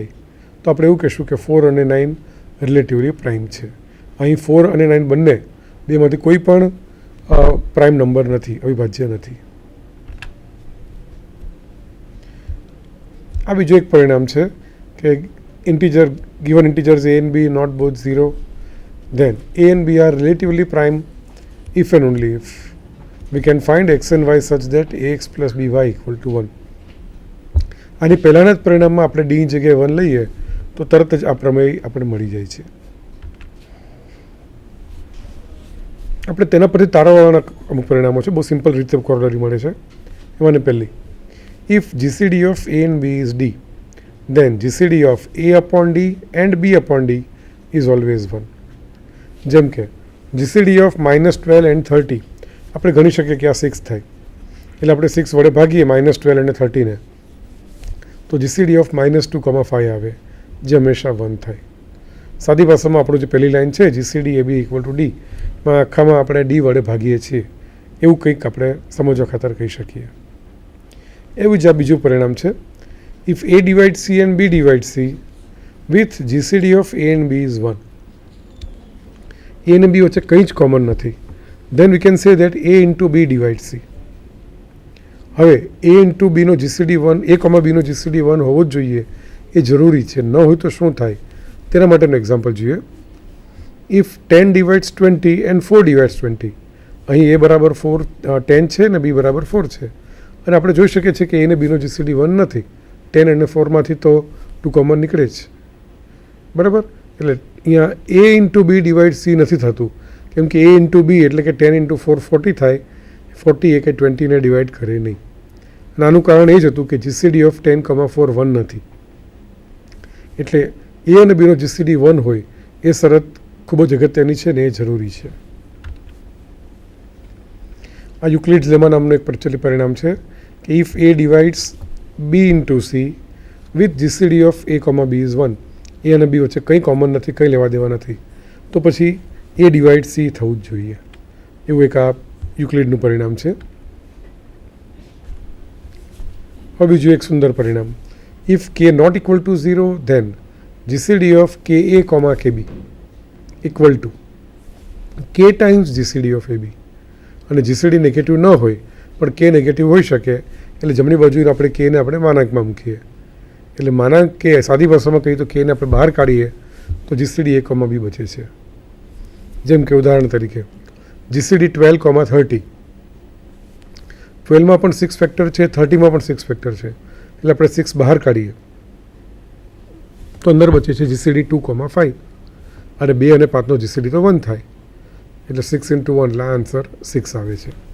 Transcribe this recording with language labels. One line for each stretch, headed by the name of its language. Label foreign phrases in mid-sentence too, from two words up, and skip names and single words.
Gujarati: તો આપણે એવું કહીશું કે 4 અને 9
English: relatively prime
Gujarati: છે. અહીં 4 અને 9 બંને બેમાંથી કોઈ પણ
English: prime number
Gujarati: નથી, અવિભાજ્ય નથી. આ બીજું એક પરિણામ છે કે
English: ઇન્ટીજર given integers a and b not both 0, then a and b are relatively prime if and only if we can find x and y such that ax plus by equal to 1.
Gujarati: આની પહેલાંના જ પરિણામમાં આપણે ડીની જગ્યાએ 1 લઈએ તો તરત જ આ પ્રમેય આપણે મળી જાય છે. આપણે તેના પરથી તારવવાના અમુક પરિણામો છે, બહુ સિમ્પલ રીતે કોરોલરી મળે છે. એમાંની પહેલી,
English: if GCD of a and b is d, then GCD of a upon d and b upon d is always 1.
Gujarati: જેમ કે
English: GCD of -12 and 30
Gujarati: આપણે ગણી શકીએ કે આ 6 થાય, એટલે આપણે 6 વડે ભાગીએ -12 અને 30ને તો
English: GCD of -2,5
Gujarati: આવે, જે હંમેશા 1 થાય. સાદી ભાષામાં આપણું જે પહેલી લાઈન છે
English: GCD AB equal to D,
Gujarati: માં આખામાં આપણે ડી વડે ભાગીએ છીએ એવું કંઈક આપણે સમજવા ખાતર કહી શકીએ. એવું જ આ બીજું પરિણામ છે,
English: if A divides C and B divides C with GCD of A and B is 1.
Gujarati: A અને B વચ્ચે કંઈ જ કોમન નથી,
English: then we can say that A into B divides C.
Gujarati: હવે
English: A into B
Gujarati: નો GCD 1, A, B નો GCD 1 હોવો જ જોઈએ, એ જરૂરી છે. ન હોય તો શું થાય તેના માટેનું એક્ઝામ્પલ જોઈએ.
English: if 10 divides 20 and 4 divides 20,
Gujarati: અહીં A બરાબર 10 છે ને B બરાબર 4 છે, અને આપણે જોઈ શકીએ છીએ કે A અને B નો GCD 1 નથી. 10 અને 4માંથી તો 2 કોમન નીકળે જ, બરાબર. એટલે અહીંયા
English: A into B divide C
Gujarati: નથી થતું, કેમ કે
English: A into B
Gujarati: એટલે કે
English: 10 into 4
Gujarati: 40 થાય, 40 એ કે 20ને ડિવાઈડ કરે નહીં. આનું કારણ એ જ હતું કે
English: GCD of 10,4
Gujarati: 1 નથી. એટલે A અને B નો GCD 1 હોય એ શરત ખૂબ જ અગત્યની છે ને એ જરૂરી છે. આ યુક્લિડ્સ લેમા નામનું એક પ્રચલિત પરિણામ છે કે
English: if A divides B into C with GCD of A, B is 1,
Gujarati: A અને B વચ્ચે કંઈ કોમન નથી, કંઈ લેવા દેવા નથી, તો પછી
English: A divide C
Gujarati: થવું જ જોઈએ. એવું એક આ યુક્લિડનું પરિણામ છે. હવે બીજું એક સુંદર પરિણામ,
English: if K not equal to 0, then GCD of KA, KB equal to K times GCD of AB.
Gujarati: અને GCD નેગેટિવ ન હોય પણ K નેગેટિવ હોઈ શકે, એટલે જમણી બાજુ આપણે Kને આપણે માનાંકમાં મૂકીએ. એટલે માનાંક K સાદી ભાષામાં કહીએ તો Kને આપણે બહાર કાઢીએ તો GCD A, B બચે છે. જેમ કે ઉદાહરણ તરીકે GCD 12, 30 12માં પણ 6 ફેક્ટર છે, 30માં પણ 6 ફેક્ટર છે, એટલે આપણે 6 બહાર કાઢીએ તો અંદર બચે છે જીસીડી 2,5 અને 2 અને 5નો જીસીડી તો 1 થાય, એટલે 6 × 1 એટલે આન્સર 6 આવે છે.